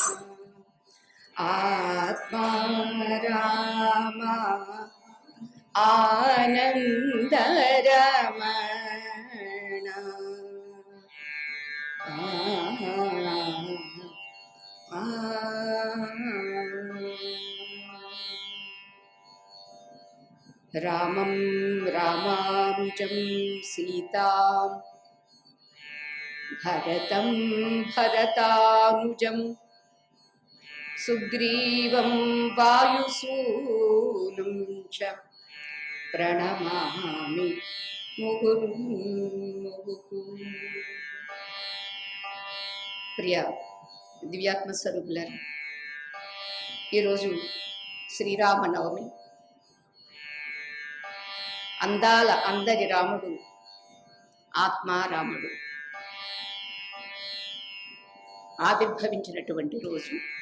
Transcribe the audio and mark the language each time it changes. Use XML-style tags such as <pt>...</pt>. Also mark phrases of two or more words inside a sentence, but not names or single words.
<sa>आत्मा रामा आनंदरमण, रामं रामानुजं सीतां भरतं भरतानुजं सुग्रीवं वायुसूनुं च प्रणमामि मुहुर्मुहु.</sa> <te>ప్రియ దివ్యాత్మ స్వరూపులారా, ఈరోజు శ్రీరామనవమి. అందాల అందరి రాముడు ఆత్మారాముడు ఆవిర్భవించినటువంటి రోజు.</te>